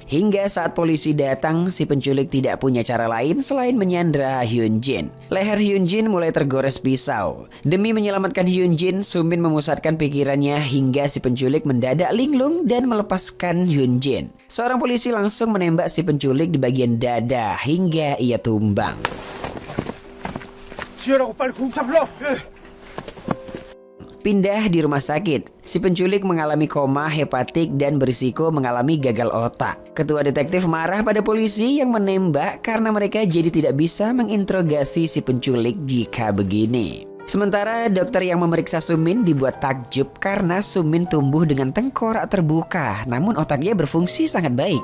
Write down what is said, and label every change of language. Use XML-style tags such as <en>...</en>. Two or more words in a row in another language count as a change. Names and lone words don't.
<id>Hingga saat polisi datang, si penculik tidak punya cara lain selain menyandra Hyun Jin. Leher Hyun Jin mulai tergores pisau. Demi menyelamatkan Hyun Jin, Sumin memusatkan pikirannya hingga si penculik mendadak linglung dan melepaskan Hyun Jin. Seorang polisi langsung menembak si penculik di bagian dada hingga ia tumbang.</id> <ko>지혈하고 빨리 구급차 불러.</ko> <id>Pindah di rumah sakit, si penculik mengalami koma hepatik dan berisiko mengalami gagal otak. Ketua detektif marah pada polisi yang menembak karena mereka jadi tidak bisa menginterogasi si penculik jika begini. Sementara dokter yang memeriksa Sumin dibuat takjub karena Sumin tumbuh dengan tengkorak terbuka, namun otaknya berfungsi sangat baik.</id>